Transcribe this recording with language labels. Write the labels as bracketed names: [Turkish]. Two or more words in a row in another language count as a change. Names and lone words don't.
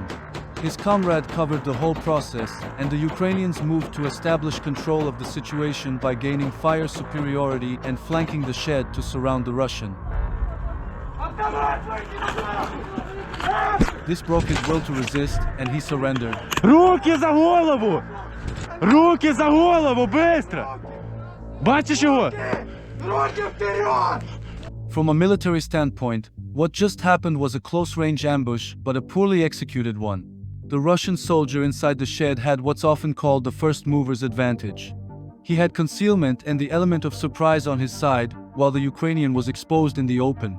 [English] His comrade covered the whole process, and the Ukrainians moved to establish control of the situation by gaining fire superiority and flanking the shed to surround the Russian. This broke his will to resist, and he surrendered. [Russian] Руки за голову! Руки за голову, быстро! [Ukrainian] Бачиш його? [Russian] Руки вперед! [English] From a military standpoint, what just happened was a close-range ambush, but a poorly executed one. The Russian soldier inside the shed had what's often called the first mover's advantage. He had concealment and the element of surprise on his side, while the Ukrainian was exposed in the open.